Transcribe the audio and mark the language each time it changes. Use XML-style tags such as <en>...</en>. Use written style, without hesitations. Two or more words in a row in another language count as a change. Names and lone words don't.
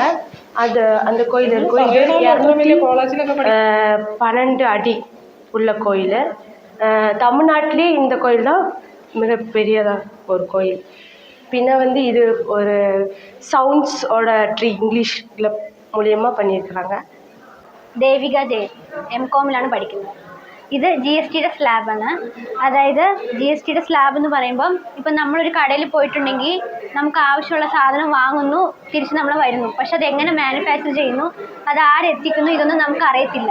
<ta>அந்த கோயில் இருக்கும். இது 212 அடி உள்ள கோயில். தமிழ்நாட்டிலே இந்த கோயில் தான் மிகப்பெரியதாக ஒரு கோயில். பின்ன வந்து இது ஒரு சவுண்ட்ஸோட ட்ரீ இங்கிலீஷில் மூலியமாக பண்ணியிருக்கிறாங்க.</ta> <ml>ദേവിക ജയൻ, MCOM-ലാണ് പഠിക്കുന്നത്. ഇത് GSTയുടെ സ്ലാബാണ്. അതായത് GSTയുടെ സ്ലാബ് എന്ന് പറയുമ്പം ഇപ്പം നമ്മളൊരു കടയിൽ പോയിട്ടുണ്ടെങ്കിൽ നമുക്ക് ആവശ്യമുള്ള സാധനം വാങ്ങുന്നു, തിരിച്ച് നമ്മൾ വരുന്നു. പക്ഷെ അതെങ്ങനെ മാനുഫാക്ചർ ചെയ്യുന്നു, അത് ആരെത്തിക്കുന്നു, ഇതൊന്നും നമുക്ക് അറിയത്തില്ല.</ml>